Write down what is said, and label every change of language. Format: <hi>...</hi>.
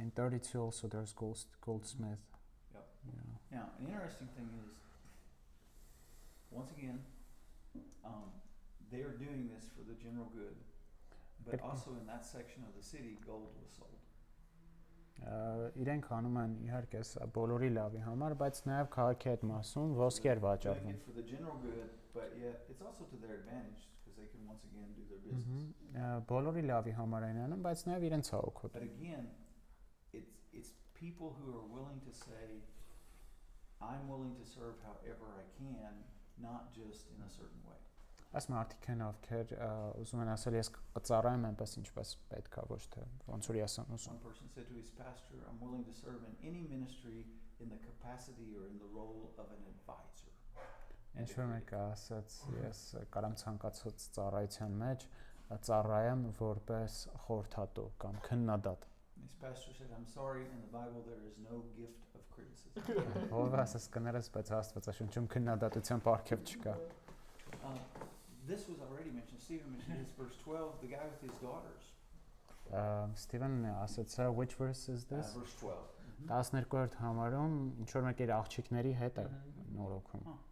<en>In 32 also there's goldsmith. Yep. Yeah. Now, an interesting thing is, once again, they are doing this for the general good, but also in that section of the city, gold was sold.</en> <hy>Իրենք անում են իհարկե բոլորի լավի համար, բայց նաև քաղաքի այդ մասում ոսկեր վաճառվում։</hy> <en>For the general good, but yet it's also to their advantage because they can once again do their business.</en> <hy>Բոլորի լավի համար են անում, բայց նաև իրենց հոգոտ։</hy> <en>But again, it's people who are willing to say, I'm willing to serve however I can, not just in a certain way.</en> <hy>Այս մարդիկ են ովքեր ուզում են ասել ես կծառայեմ այնպես ինչպես պետք է, ոչ թե ոնց որ ես</hy> <en>One</en> <hy>ուզում։</hy> <en>person said to his pastor, I'm willing to serve in any ministry in the capacity or in the role of an advisor.</en> <hy>Ինչ որ մեկը ասաց, ես կարամ ցանկացած ծառայության մեջ ծառայեմ որպես խորհրդատու կամ քննադատ։</hy> <en>His pastor said, I'm sorry, in the Bible there is no gift of criticism.</en> <hy>Ով ասես կներես, բայց Աստվածաշնչում քննադատության պարգև չկա։</hy> <en>This was already mentioned. Stephen mentioned this, verse 12, the guy with his daughters. Stephen</en> <hy>ասաց,</hy> <en>which verse is this? Verse 12.</en> <hy>12-րդ համարում ինչ որ մեկեր աղջիկների հետ է նորոգում։</hy>